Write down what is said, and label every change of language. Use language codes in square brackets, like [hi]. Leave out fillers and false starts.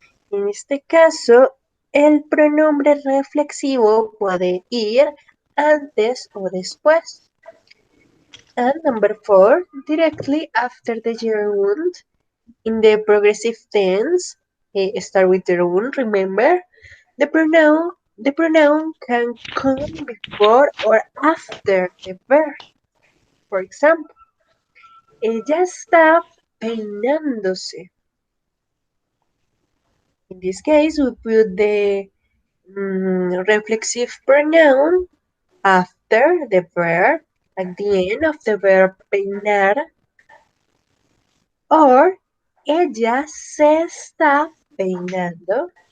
[es] En este caso, el pronombre reflexivo puede ir antes o después. [en] And number 4, directly after the gerund in the progressive tense, start with the gerund, remember, the pronoun can come before or after the verb. For example, [es] ella está peinándose. [en] In this case, we put the reflexive pronoun after the verb, at the end of the verb peinar, or [es] ella se está peinando.